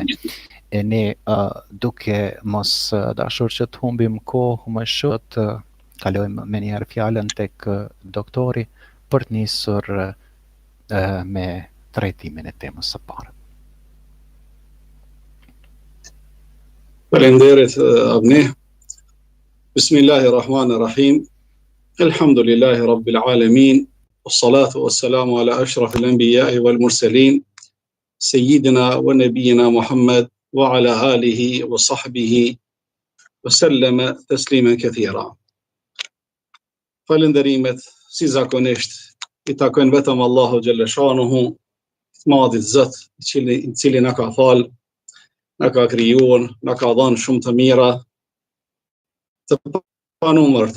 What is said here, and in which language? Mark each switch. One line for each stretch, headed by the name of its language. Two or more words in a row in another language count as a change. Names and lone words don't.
Albanian: E ne duke mos dashur që të humbim kohë më shumë, të kalojmë me njëherë fjalën tek doktori për të nisur me trajtimin e temës së parë. Faleminderit avni.
Arabic: بسم الله الرحمن الرحيم الحمد لله رب العالمين. والصلاة والسلام على أشرف الأنبياء والمرسلين. سيدنا ونبينا محمد وعلى آله وصحبه وسلم تسليما كثيرا.
Albanian: Falënderimet si zakonisht i takojnë vetëm Allahu
Arabic: جل شأنه,
Albanian: madhit Zot, i cili na ka falë, na ka krijuar, na ka dhënë shumë të mira, të panumërta.